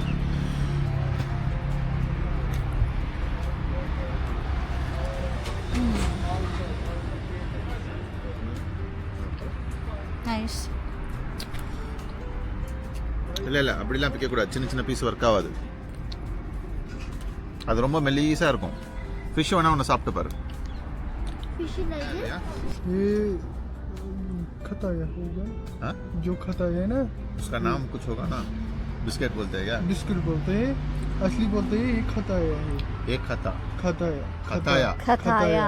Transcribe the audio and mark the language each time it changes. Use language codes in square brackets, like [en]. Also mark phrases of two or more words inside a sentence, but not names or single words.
[ta] நைஸ். இல்லை அப்படிலாம் பிக்கக்கூடாது. சின்ன பீஸ் ஒர்க் ஆகாது. அது ரொம்ப மெல்லீஸா இருக்கும். ஃபிஷ் வேணா ஒன்று சாப்பிட்டு பாரு. [hi] ये खताया होगा. हाँ? जो खताया है ना, उसका नाम कुछ होगा ना. बिस्किट बोलते हैं क्या? बिस्किट बोलते हैं. असली बोलते हैं ये खताया है. एक खताया. खताया.